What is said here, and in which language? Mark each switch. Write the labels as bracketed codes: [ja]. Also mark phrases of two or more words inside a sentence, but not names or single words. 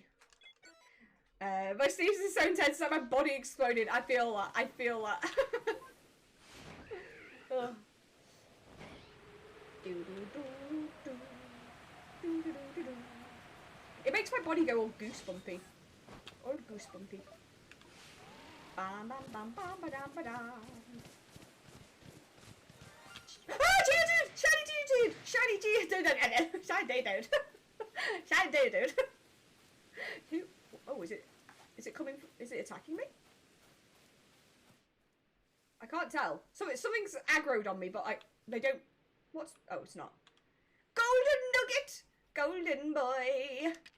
[en] My sneeze is so intense that my body exploded. I feel that. I feel that. It makes my body go all goosebumpy. All goosebumpy. Bam bam bam bam ba dam ba dam. Ah, Geodude! Shiny Geodude! Shiny Geodude! Shiny Geodude! Shiny Geodude! Who? Oh, is it coming? Is it attacking me? I can't tell. Something's aggroed on me, but they don't. What's? Oh, it's not. Golden Nugget! Golden boy!